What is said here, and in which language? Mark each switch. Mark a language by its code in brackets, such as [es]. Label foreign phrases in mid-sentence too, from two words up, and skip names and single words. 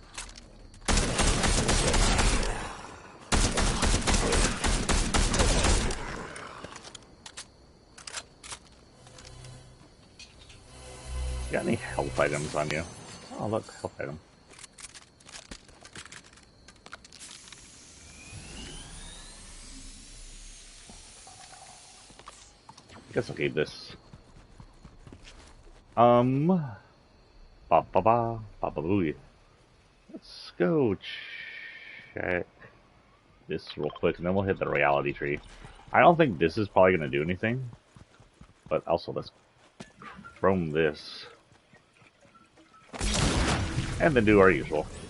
[en] Got any health items on you? Oh, look, health item. I guess I'll keep this. Ba ba ba ba ba booey. Let's go check this real quick, and then we'll hit the reality tree. I don't think this is probably going to do anything, but also let's chrome this. And then do our usual.